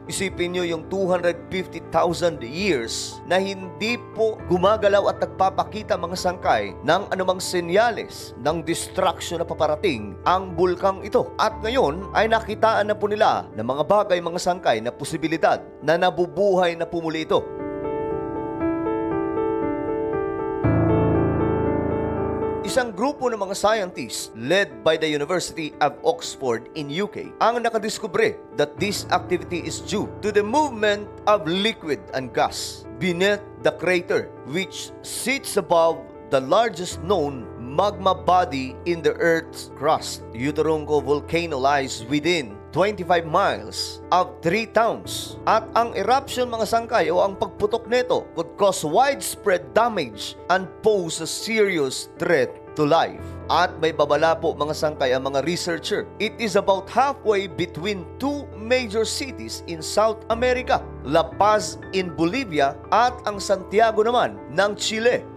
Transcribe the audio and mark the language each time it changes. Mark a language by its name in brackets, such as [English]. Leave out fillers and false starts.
[Filipino] Isipin nyo yung 250,000 years na hindi po gumagalaw at nagpapakita mga sangkay ng anumang senyales ng destruction na paparating ang bulkang ito. At ngayon ay nakitaan na po nila ng mga bagay mga sangkay na posibilidad na nabubuhay na pumuli ito. Isang grupo ng mga scientists [English] led by the University of Oxford in UK [Filipino] ang nakadiskubre [English] that this activity is due to the movement of liquid and gas beneath the crater which sits above the largest known magma body in the Earth's crust. Uturunco volcano lies within 25 miles of 3 towns. [Filipino] At ang eruption mga sangkay o ang pagputok nito [English] could cause widespread damage and pose a serious threat to life. [Filipino] At may babala po mga sangkay ang mga researcher. [English] It is about halfway between two major cities in South America, La Paz in Bolivia [Filipino] at ang Santiago naman ng Chile.